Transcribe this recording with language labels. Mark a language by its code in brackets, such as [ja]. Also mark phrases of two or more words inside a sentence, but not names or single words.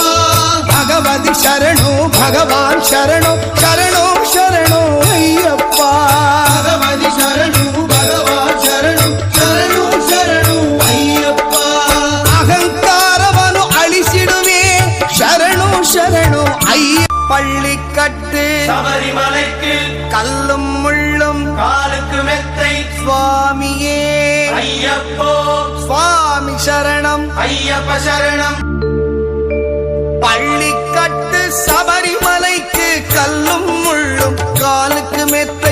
[kn] ಭಗವತಿ ಶರಣು ಭಗವಾನ್ ಶರಣು ಶರಣು ಶರಣು ಅಯ್ಯಪ್ಪ ಭಗವತಿ ಶರಣು ಭಗವಾನ್ ಶರಣು ಶರಣು ಶರಣು ಅಯ್ಯಪ್ಪ ಅಹಂಕಾರವನ್ನು ಅಳಿಸಿಡುವೆ ಶರಣು ಶರಣು ಅಯ್ಯ பள்ளிக்கட்டு [ta] சபரிமலைக்கு கல்லும் முள்ளும் காலுக்கு மெத்தை சுவாமியே ஐயப்போ சுவாமி சரணம் ஐயப்ப சரணம் பள்ளிக்கட்டு சபரிமலைக்கு கல்லும் முள்ளும் காலுக்கு மெத்தை